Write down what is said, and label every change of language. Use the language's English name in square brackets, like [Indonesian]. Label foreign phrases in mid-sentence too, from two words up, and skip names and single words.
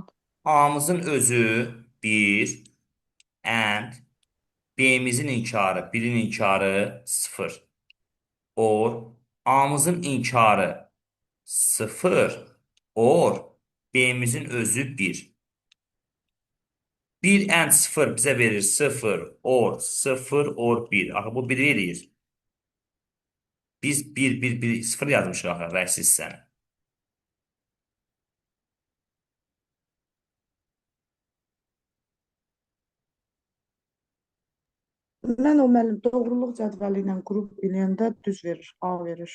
[Azerbaijani] A'mızın özü 1, and B'mizin inkarı 1'in inkarı 0. Or A'mızın inkarı 0. Or B'mizin özü 1. 1 and 0 bize verir 0. [English] Or 0 or 1. [Azerbaijani] Axı bu 1 eləyir. Biz 1 0 yazmışıq axı rəqsiz sən. Mən o müəllim doğruluq cədvəli ilə qrup eləyəndə düz verir, A verir.